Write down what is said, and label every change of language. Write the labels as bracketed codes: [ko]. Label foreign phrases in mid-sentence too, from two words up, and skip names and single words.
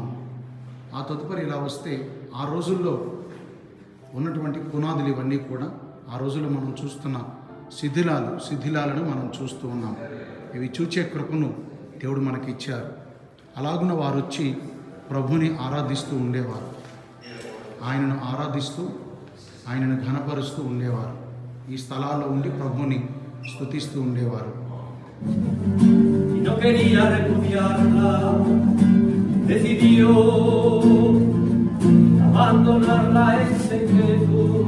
[te] ఆ తదుపరి ఇలా వస్తే ఆ రోజుల్లో ఉన్నటువంటి పునాదులు ఇవన్నీ కూడా ఆ రోజుల్లో మనం చూస్తున్న శిథిలాలను మనం చూస్తూ ఉన్నాం. ఇవి చూచే కృపను దేవుడు మనకి ఇచ్చారు. అలాగున వారు వచ్చి ప్రభుని ఆరాధిస్తూ ఉండేవారు. ఆయనను ఆరాధిస్తూ ఆయనను ఘనపరుస్తూ ఉండేవారు. ఈ స్థలాల్లో ఉండి ప్రభుని స్తుతిస్తూ ఉండేవారు. [es] Y no quería repudiarla, decidió abandonarla en secreto.